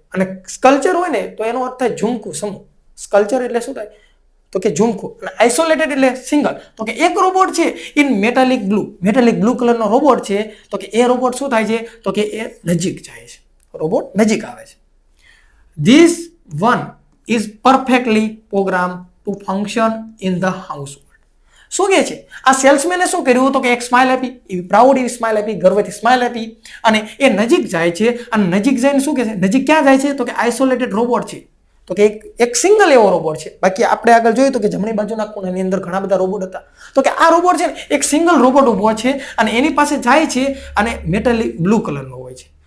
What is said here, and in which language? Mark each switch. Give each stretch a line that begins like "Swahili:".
Gujarati: અને સ્કલ્ચર હોય ને તો એનો અર્થ થાય ઝુમખું, સમૂહ. સ્કલ્ચર એટલે શું થાય તો કે ઝુમખું. અને આઇસોલેટેડ એટલે સિંગલ. તો કે એક રોબોટ છે ઇન મેટાલિક બ્લુ કલરનો રોબોટ છે. તો કે એ રોબોટ શું થાય છે તો કે એ નજીક જાય છે, રોબોટ નજીક આવે છે.
English: This one is perfectly programmed to function in the household.
Gujarati: શું કહે છે? આ સેલ્સમેને શું કર્યું તો કે એક સ્માઇલ આપી, એવી પ્રાઉડ એવી સ્માઇલ આપી, ગર્વથી સ્માઇલ આપી, અને એ નજીક જાય છે. અને નજીક જઈને શું કહે છે? નજીક ક્યાં જાય છે તો કે આઇસોલેટેડ રોબોટ છે. તો કે એક સિંગલ એવો રોબોટ છે. બાકી આપણે આગળ જોયું તો કે જમણી બાજુના ખૂણાની અંદર ઘણા બધા રોબોટ હતા. તો કે આ રોબોટ છે ને એક સિંગલ રોબોટ ઉભો છે અને એની પાસે જાય છે અને મેટાલિક બ્લુ કલરનો હોય છે.